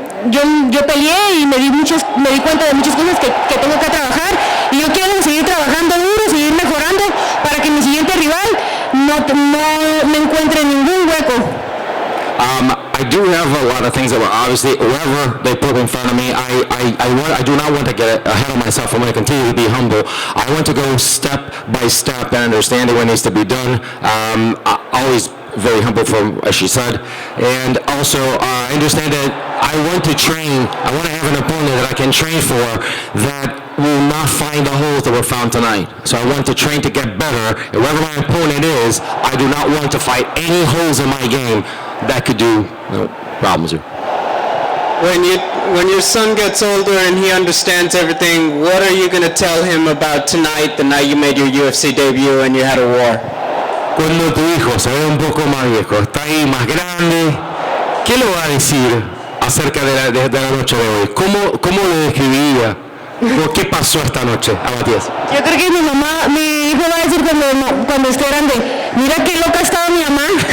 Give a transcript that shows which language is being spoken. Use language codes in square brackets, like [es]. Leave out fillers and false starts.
[es] Yo peleé y me di cuenta de muchas cosas que tengo que trabajar, y yo quiero seguir trabajando duro, seguir mejorando para que mi siguiente rival no me encuentre en ningún hueco. [en] I do have a lot of things that were obviously, wherever they put in front of me, I do not want to get ahead of myself. I'm going to continue to be humble. I want to go step by step and understanding what needs to be done. Always very humble for, as she said. And also, I understand that I want to train, I want to have an opponent that I can train for that will not find the holes that were found tonight. So I want to train to get better. And whoever my opponent is, I do not want to fight any holes in my game that could do problems here. When your son gets older and he understands everything, what are you going to tell him about tonight, the night you made your UFC debut and you had a war? [es] Cuando tu hijo se ve un poco más viejo, está ahí más grande, ¿qué le va a decir acerca de la noche de hoy? ¿Cómo lo describiría? ¿Qué pasó esta noche a Matías? Yo creo que mi hijo va a decir cuando esté grande, mira qué loca estaba mi mamá.